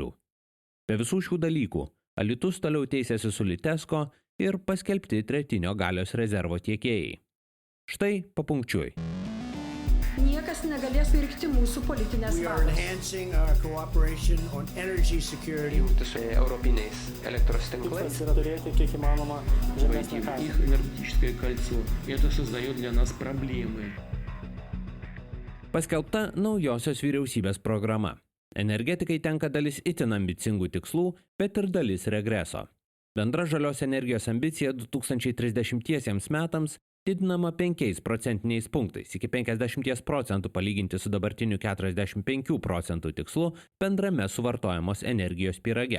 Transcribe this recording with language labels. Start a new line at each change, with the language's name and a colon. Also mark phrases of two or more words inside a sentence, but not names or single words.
Lithuanian: Be visų šių dalykų, Alytus toliau teisėsi su Litesco ir paskelbti tretinio galios rezervo tiekėjai. Štai papunkčiui. Niekas negalės pirkti mūsų politinės valios. Jungti su europiniais elektros tinklais. Yra turėti kiek įmanoma žemesnę kainą.
Russian: Их энергетическое кольцо. Это создает для нас проблемы.
Lithuanian: Paskelbta naujosios vyriausybės programa. Energetikai tenka dalis itin ambicingų tikslų, bet ir dalis regreso. Bendra žalios energijos ambicija 2030 metams didinama 5 procentiniais punktais iki 50% palyginti su dabartiniu 45% tikslu bendrame suvartojamos energijos pyrage.